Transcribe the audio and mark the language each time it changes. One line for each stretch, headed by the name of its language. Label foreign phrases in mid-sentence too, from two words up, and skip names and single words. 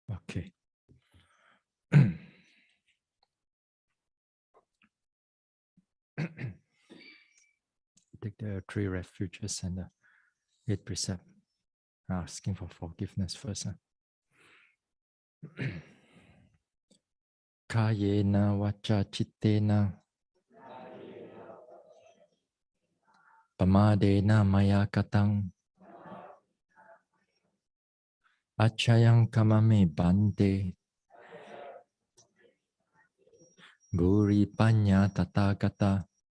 English: Okay. Take the 3 refuges and the 8 precepts. Asking for forgiveness first.
Pali: Kayena vacha chittena pamadena maya katang achayang kamame bante buri panya tathagata